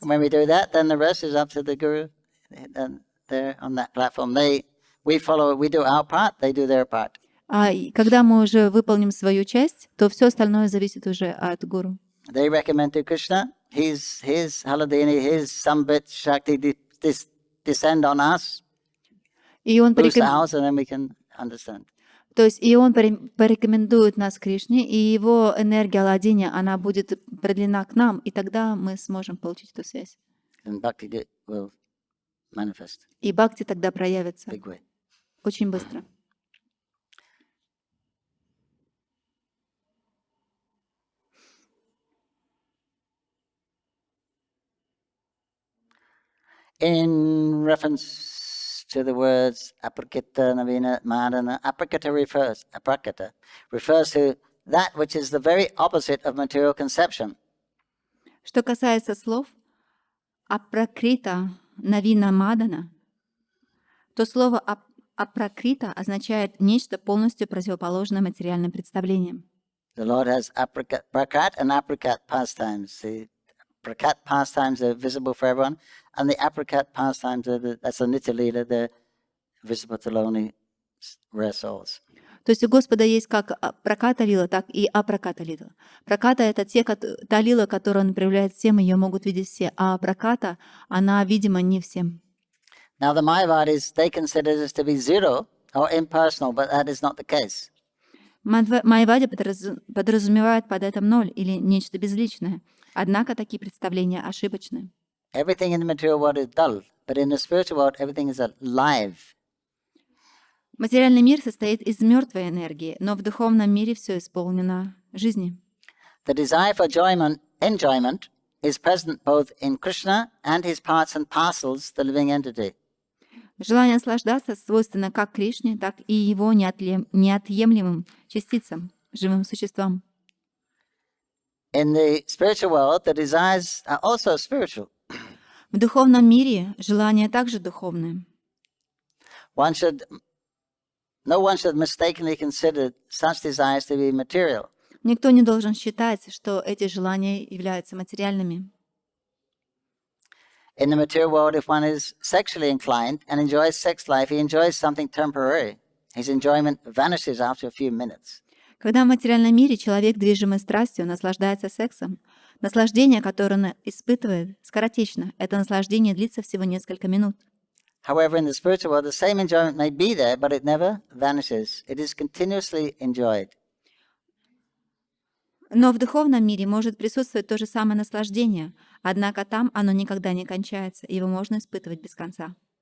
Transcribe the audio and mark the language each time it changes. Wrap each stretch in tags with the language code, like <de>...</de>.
<en>When we do that, then the rest is up to the Guru. And they're on that platform. We follow, we do our part, they do their part.</en> <ru>А когда мы уже выполним свою часть, то все остальное зависит уже от Гуру.</ru> <en>They recommend to Krishna, his Haladini, his Sambit Shakti descend on us,</en> <ru>И он,</ru> <en>boost ours, and then we can understand.</en> <ru>То есть и он порекомендует нас Кришне, и его энергия Аладдини, она будет продлена к нам, и тогда мы сможем получить эту связь.</ru> <en>And Bhakti will manifest</en> <ru>И бхакти тогда проявится</ru> <en>big way.</en> <ru>очень быстро.</ru> <en>In reference to the words aprakita, navina, madana, aprakita refers to that which is the very opposite of material conception.</en> <ru>Что касается слов апракрита, навина, мадана, то слово апракрита означает нечто полностью противоположное материальным представлениям.</ru> <en>The Lord has prakat and aprakat pastimes. The prakat pastimes are visible for everyone, and the aprakat pastimes that's the nitya lila, they're visible to lonely rare souls.</en> <ru>То есть у Господа есть как праката лила, так и апраката лила. Праката — это та лила, которую Он проявляет всем, ее могут видеть все, а праката, она видима не всем.</ru> <en>Now the Mayavadis, they consider this to be zero or impersonal, but that is not the case.</en> <ru>Майявади подразумевает под этим ноль или нечто безличное. Однако такие представления ошибочны.</ru> <en>Everything in the material world is dull, but in the spiritual world, everything is alive.</en> <ru>Материальный мир состоит из мертвой энергии, но в духовном мире все исполнено жизнью.</ru> <en>The desire for enjoyment is present both in Krishna and his parts and parcels, the living entity.</en> <ru>Желание наслаждаться свойственно как Кришне, так и его неотъемлемым частицам, живым существам.</ru> <en>In the spiritual world, the desires are also spiritual.</en> <ru>В духовном мире желания также духовные.</ru> <en>No one should mistakenly consider such desires to be material.</en> <ru>Никто не должен считать, что эти желания являются материальными.</ru> <en>In the material world, if one is sexually inclined and enjoys sex life, he enjoys something temporary. His enjoyment vanishes after a few minutes.</en> <ru>Когда в материальном мире человек, движимый страстью, наслаждается сексом, наслаждение, которое он испытывает, скоротечно. Это наслаждение длится всего несколько минут.</ru> <en>However, in the spiritual world, the same enjoyment may be there, but it never vanishes. It is continuously enjoyed.</en> <ru>Но в духовном мире может присутствовать то же самое наслаждение, однако там оно никогда не кончается, его можно испытывать без конца.</ru>